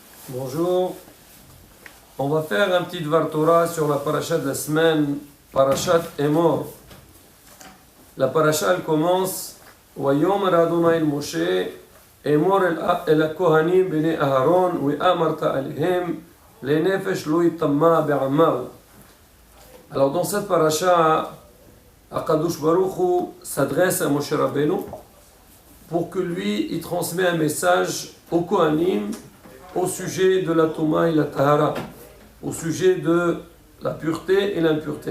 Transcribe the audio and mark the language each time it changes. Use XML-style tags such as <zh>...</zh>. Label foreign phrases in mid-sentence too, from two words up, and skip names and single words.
<fr>Bonjour, on va faire un petit Dvar Torah sur la paracha de la semaine,</fr> <he>פרשת אמור.</he> <fr>La paracha elle commence</fr> <he>ויאמר ה׳ אל משה אמור אל כהנים בני אהרן ואמרת אלהם לנפש לא יטמא בעמיו.</he> <fr>Alors dans cette paracha,</fr> <he>הקדוש ברוך הוא</he> <fr>s'adresse à Moshe Rabbeinu pour que lui, il transmet un message aux Kohanim au sujet de la Touma et la Tahara, au sujet de la pureté et l'impureté.</fr>